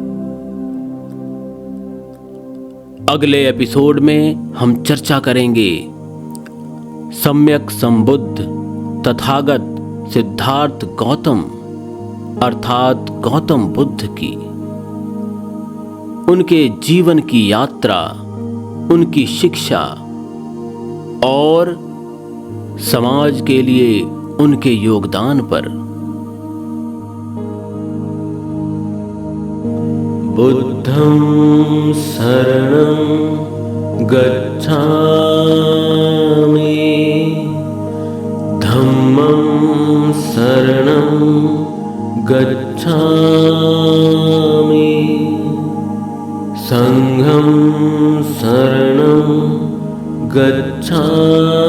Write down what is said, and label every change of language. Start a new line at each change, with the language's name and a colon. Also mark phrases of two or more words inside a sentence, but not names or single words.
Hindi: अगले एपिसोड में हम चर्चा करेंगे सम्यक संबुद्ध तथागत सिद्धार्थ गौतम अर्थात गौतम बुद्ध की, उनके जीवन की यात्रा, उनकी शिक्षा और समाज के लिए उनके योगदान पर।
Pali: बुद्धं शरणं गच्छामि, धम्मं शरणं गच्छामि, संघं शरणं गच्छामि।